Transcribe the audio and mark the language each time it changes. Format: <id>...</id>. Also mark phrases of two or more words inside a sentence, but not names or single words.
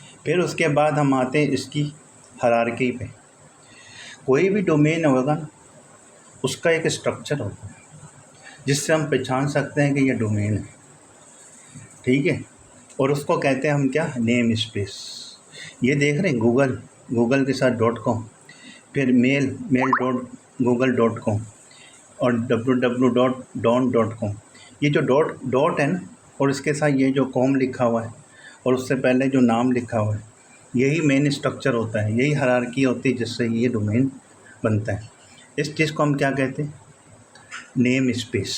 <ur>پھر اس کے بعد ہم آتے ہیں اس کی ہائرارکی پہ۔ کوئی بھی ڈومین ہوگا نا، اس کا ایک اسٹرکچر ہوتا ہے جس سے ہم پہچان سکتے ہیں کہ یہ ڈومین ہے، ٹھیک ہے. اور اس کو کہتے ہیں ہم کیا,</ur> <en>name space.</en> <ur>یہ دیکھ رہے ہیں گوگل، گوگل کے ساتھ .com، پھر mail.google.com اور www.don.com. یہ جو ڈاٹ ہے نا، اور اس کے ساتھ یہ جو کام لکھا ہوا ہے اور اس سے پہلے جو نام لکھا ہوا ہے، یہی</ur> <en>main structure</en> <ur>ہوتا ہے، یہی ہائرارکی ہوتی ہے جس سے یہ ڈومین بنتا ہے. اس چیز کو ہم کیا کہتے ہیں,</ur> <en>name space.</en>